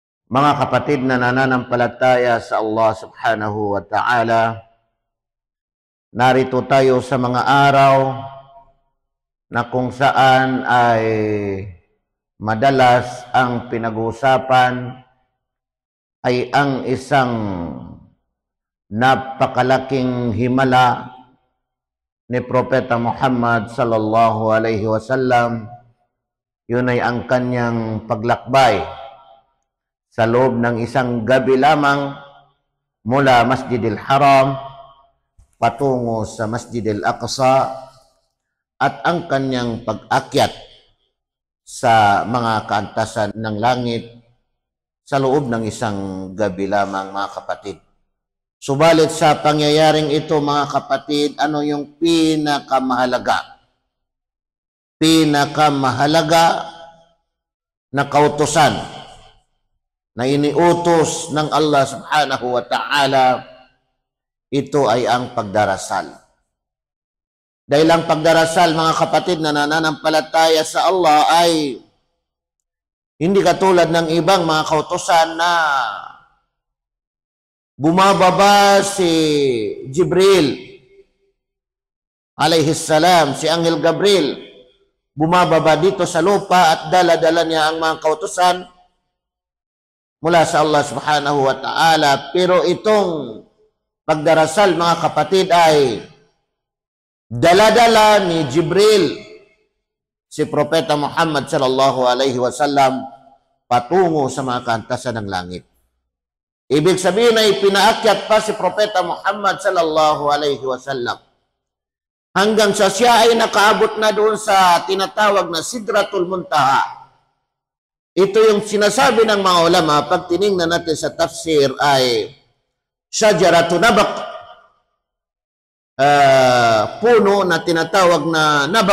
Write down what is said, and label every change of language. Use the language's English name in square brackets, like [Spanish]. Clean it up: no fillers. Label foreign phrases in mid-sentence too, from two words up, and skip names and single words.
[Filipino] Mga kapatid na nananampalataya sa Allah [Arabic] سبحانه وتعالى, [Filipino] narito tayo sa mga araw na kung saan ay madalas ang pinag-uusapan ay ang isang napakalaking himala ni Propeta Muhammad [Arabic] صلى الله عليه وسلم. [Filipino] Yun ay ang kanyang paglakbay sa loob ng isang gabi lamang mula Masjidil Haram patungo sa Masjidil Aqsa at ang kanyang pag-akyat sa mga kaantasan ng langit sa loob ng isang gabi lamang, mga kapatid. Subalit sa pangyayaring ito, mga kapatid, ano yung pinakamahalaga? Pinakamahalaga na kautusan na iniutos ng Allah [Arabic] سبحانه وتعالى, [Filipino] ito ay ang pagdarasal. Dahil ang pagdarasal, mga kapatid na nananampalataya sa Allah, ay hindi katulad ng ibang mga kautusan na bumababa si Jibril [Arabic] عليه السلام, [Filipino] si Anghel Gabriel, bumababa dito sa lupa at dala-dala niya ang mga kautusan mula sa Allah [Arabic] سبحانه وتعالى. [Filipino] Pero itong pagdarasal, mga kapatid, ay dala-dala ni Jibril, si Propeta Muhammad [Arabic] صلى الله عليه وسلم, [Filipino] patungo sa mga kaantasan ng langit. Ibig sabihin ay pinaakyat pa si Propeta Muhammad [Arabic] صلى الله عليه وسلم [Filipino] hanggang sa siya ay nakaabot na doon sa tinatawag na Sidratul Muntaha. Ito yung sinasabi ng mga ulama, pag tiningnan natin sa tafsir, ay [Arabic] شجرة النبق, [Filipino] puno na tinatawag na Nabaq.